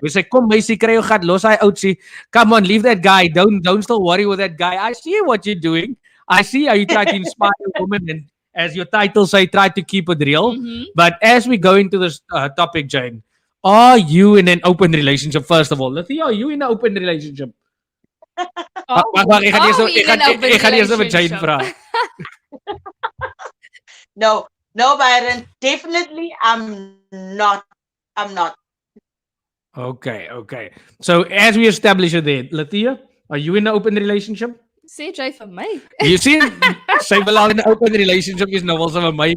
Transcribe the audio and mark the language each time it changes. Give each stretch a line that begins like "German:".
English: We say,
Afrikaans: kom meisie, kry jou gat, los hy oudsie.
English: Come on, leave that guy. Don't still worry with that guy. I see what you're doing. I see how you try to inspire women and as your title say, try to keep it real. But as we go into this topic, Jane, are you in an open relationship, first of all? Lethea, are you in an open relationship?
Afrikaans: Wag, ek gaan eers met Jane vra.
English: No, Byron, definitely I'm not. Okay. So as we establish it there, Lethea, are you in an open relationship?
Afrikaans: Sê jy vir my.
English: You see,
Afrikaans: sy wil al
English: in an open relationship
Afrikaans: is nou
English: also with my.